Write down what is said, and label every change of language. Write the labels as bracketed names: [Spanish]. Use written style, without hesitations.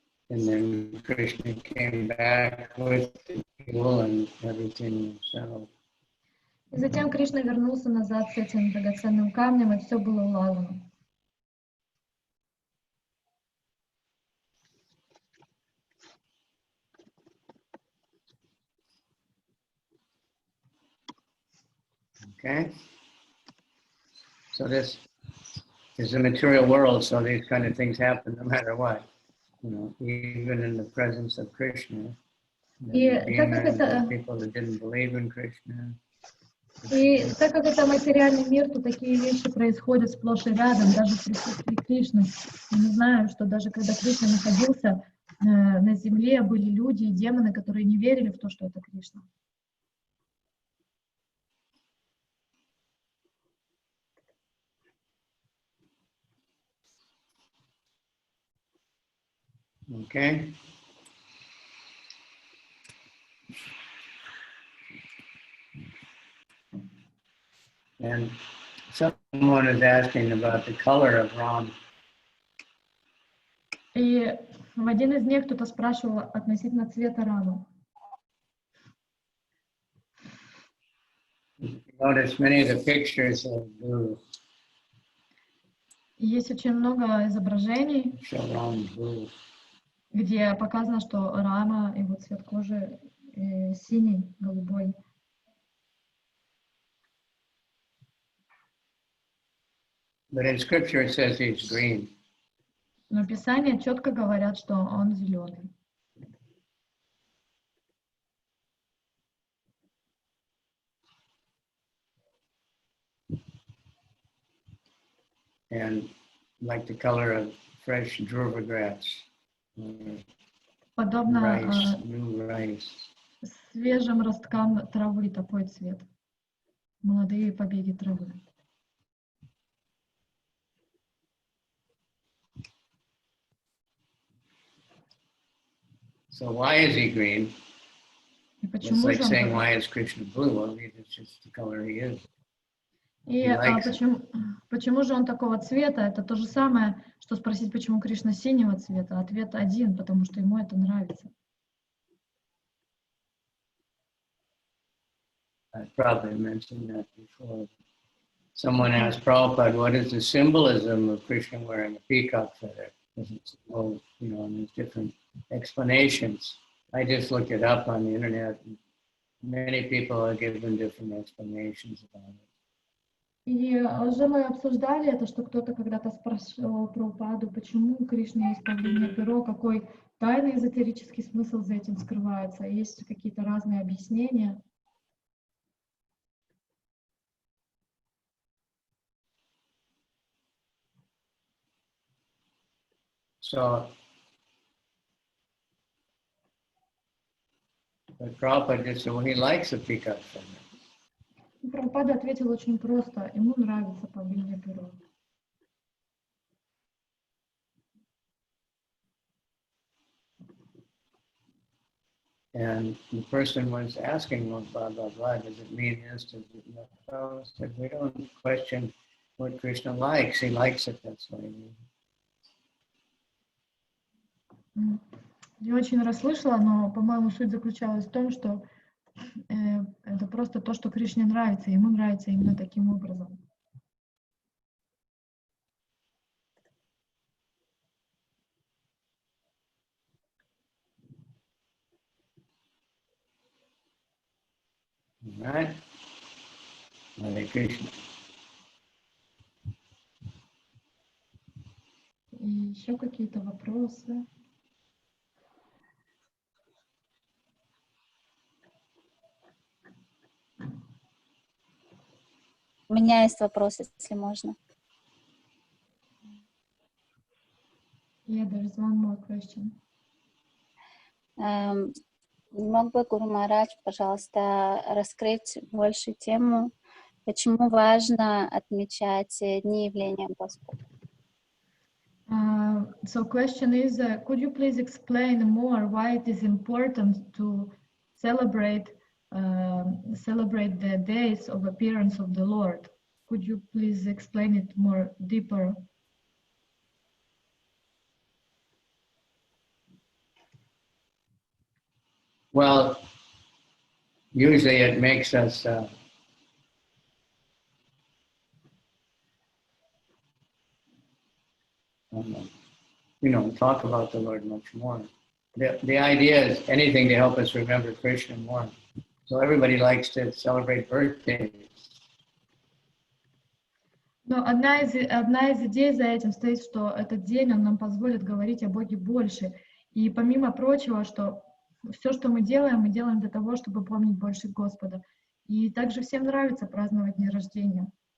[English] And then Krishna came back with the jewel and everything was settled. [Russian] И затем Кришна вернулся назад с этим драгоценным камнем, и все было улажено. [English] Okay. So this is the material world, so these kind of things happen no matter what. Even in the presence of Krishna. People that didn't believe in Krishna. [Russian] И так как это материальный мир, то такие вещи происходят сплошь и рядом, даже в присутствии Кришны. И мы знаем, что даже когда Кришна находился на земле, были люди и демоны, которые не верили в то, что это Кришна. [English] Okay. And someone is asking about the color of Ram. [Russian] И в один из них кто-то спрашивал относительно цвета Рамы. [English] Notice many of the pictures of blue. [Russian] Есть очень много изображений, где показано, что Рама, его цвет кожи синий, голубой. [English] But in scripture it says he's green. [Russian] Но Писания четко говорят, что он зеленый. [English] And like the color of fresh druva grass. [Russian] Подобно [English] rice. [Russian] Свежим росткам травы такой цвет. Молодые побеги травы. [English] So why is he green? It's like saying why is Krishna blue? Well, it's just the color he is. [Russian] И [English] He likes it. [Russian] почему же он такого цвета? Это то же самое, что спросить, почему Кришна синего цвета. Ответ один, потому что ему это нравится. [English] I probably mentioned that before. Someone asked Prabhupada, what is the symbolism of Krishna wearing a peacock feather? Well, and there's different explanations. I just looked it up on the internet. And many people are given different explanations about it. [Russian] И уже мы обсуждали это, что кто-то когда-то спрашивал Прабхупаду, почему у Кришны есть павлинье перо, какой тайный эзотерический смысл за этим скрывается. Есть какие-то разные объяснения. [English] So, but Prabhupada just said, well, he likes a peacock feather. [Russian] Прабхупада ответил очень просто. Ему нравится павлинье перо. [English] And the person was asking, well, blah, blah, blah, does it mean this? Does it not? So I said, we don't question what Krishna likes. He likes it, that's what he means. [Russian] Не очень расслышала, но, по-моему, суть заключалась в том, что это просто то, что Кришне нравится, ему нравится именно таким образом. [English] All right? Hare Krishna. [Russian] И еще какие-то вопросы? У меня есть вопрос, если можно. [English] Yeah, there is one more question. [Russian] Не мог бы Гуру Махарадж, пожалуйста, раскрыть больше тему, почему важно отмечать дни явления Господа? [English] So question is, could you please explain more why it is important to celebrate the days of appearance of the Lord? Could you please explain it more deeper? Well, usually it makes us talk about the Lord much more. The idea is anything to help us remember Krishna more. So everybody likes to celebrate birthdays. [Russian] Но одна из идей за этим стоит, что этот день, он нам позволит говорить о Боге больше. И помимо прочего, что все, что мы делаем для того, чтобы помнить больше Господа. И также всем нравится праздновать дни рождения.